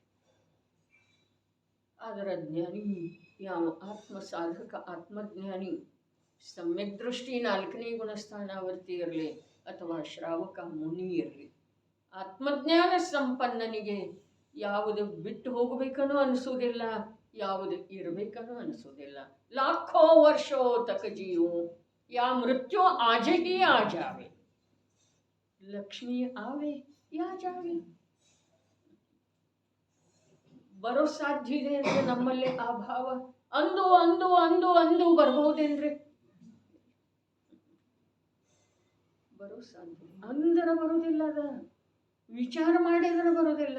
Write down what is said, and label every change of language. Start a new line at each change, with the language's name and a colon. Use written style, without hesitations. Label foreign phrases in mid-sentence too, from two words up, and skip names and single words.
Kannada: ಅದರ ಜ್ಞಾನಿ ಯಾವ ಆತ್ಮ ಸಾಧಕ ಆತ್ಮಜ್ಞಾನಿ ಸಮ್ಯಕ್ ದೃಷ್ಟಿ 4ನೇ ಗುಣಸ್ಥಾನಾವರ್ತಿ ಇರಲಿ ಅಥವಾ ಶ್ರಾವಕ ಮುನಿ ಇರಲಿ, ಆತ್ಮಜ್ಞಾನ ಸಂಪನ್ನನಿಗೆ ಯಾವುದು ಬಿಟ್ಟು ಹೋಗಬೇಕನ್ನೂ ಅನಿಸೋದಿಲ್ಲ, ಯಾವುದು ಇರಬೇಕನ್ನೂ ಅನಿಸೋದಿಲ್ಲ.
Hindi: लाखों वर्षों तक जीऊं या मृत्यु आज ही आ जावे, लक्ष्मी आवे या जावे.
Kannada: ಬರೋ ಸಾಧ್ಯ ಇದೆ ಅಂದ್ರೆ ನಮ್ಮಲ್ಲಿ ಆ ಭಾವ ಅಂದು ಅಂದು ಅಂದು ಅಂದು ಬರ್ಬಹುದೇನ್ರಿ? ಬರೋ ಸಾಧ್ಯ ಅಂದ್ರೆ ಬರೋದಿಲ್ಲ, ಅದ ವಿಚಾರ ಮಾಡಿದ್ರೆ ಬರೋದಿಲ್ಲ.